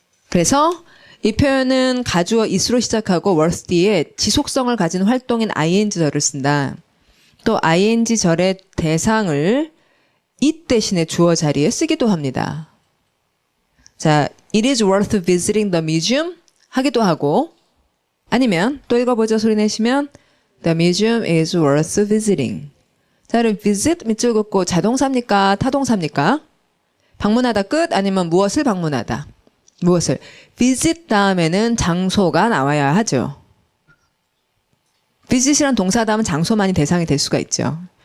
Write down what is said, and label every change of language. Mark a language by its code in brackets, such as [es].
[ko] 그래서 이 표현은 가주어 is로 시작하고 worth 뒤에 지속성을 가진 활동인 ing절을 쓴다. 또 ing절의 대상을 it 대신에 주어 자리에 쓰기도 합니다. 자, [en] it is worth visiting the museum [ko] 하기도 하고 아니면 또 읽어보죠. 소리 내시면 [en] the museum is worth visiting. [ko] 자, 그럼 visit 밑줄 긋고 자동사입니까? 타동사입니까? 방문하다 끝 아니면 무엇을 방문하다? 무엇을? visit 다음에는 장소가 나와야 하죠. visit이란 동사 다음은 장소만이 대상이 될 수가 있죠.